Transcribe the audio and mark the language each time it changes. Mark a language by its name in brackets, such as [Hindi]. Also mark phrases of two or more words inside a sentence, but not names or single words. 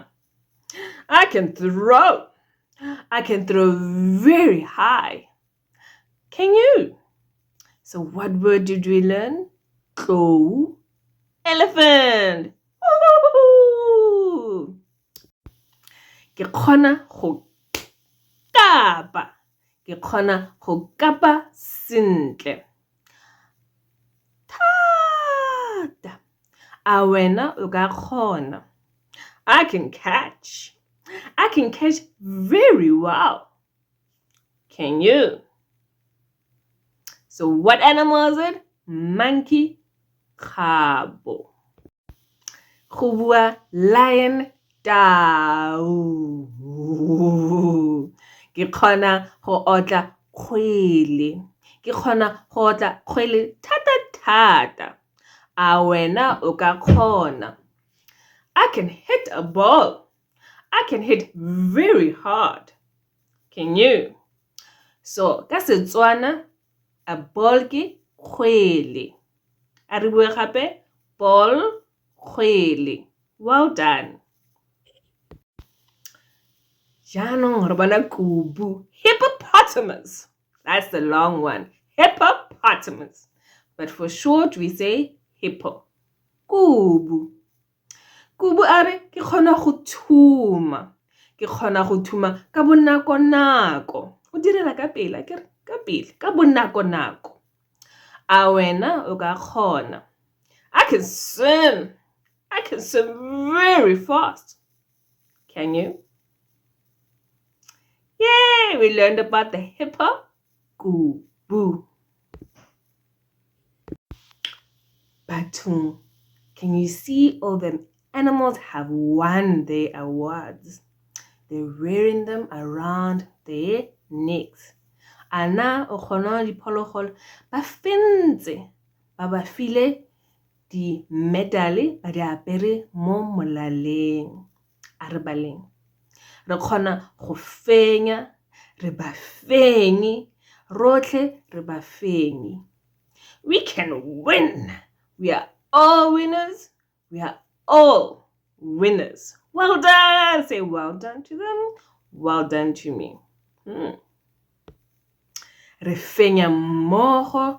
[English] I can throw very high. Can you? So what word did we learn? Tlo. Elephant. Woo! [Tswana] Ke kgona go kapa. Ke kgona go kapa sentle. Thata. A wena o ka kgona. [English] I can catch very well. Can you? So what animal is it? Monkey, [Tswana] kgabo. Go bua lion, tau. Ke kgona go otla kgwele. Ke kgona go otla kgwele thata. A wena o ka kgona. [English] I can hit a ball. I can hit very hard. Can you? So, [Tswana] ka Setswana, A ball ke kgwele. A re bue gape, ball, kgwele. [English] Well done. [Tswana] Jaanong re bona kubu, hippopotamus. [English] That's the long one, hippopotamus. But for short, we say hippo. Kubu. [Tswana] Kubu a re ke kgona go thuma. Ke kgona go thuma ka bonako-nako. O direla ka pele, ke re ka pele, ka bonako-nako. A wena o ka kgona. [English] I can swim. I can swim very fast. Can you? Yay! We learned about the hippo. [Tswana] Kubu. Batung. [English] Can you see all the animals have won their awards? They're wearing them around their necks. [Tswana] Ana o kgona diphologolo ba fentse ba ba file di medal ba di apere mo molaleng. A re baleng. Re kgona go fenya, re ba fenye, rotlhe re ba fenye. [English] We can win. We are all winners. We are all winners. Well done. Say well done to them. Well done to me. [Tswana] Re fenya mmogo.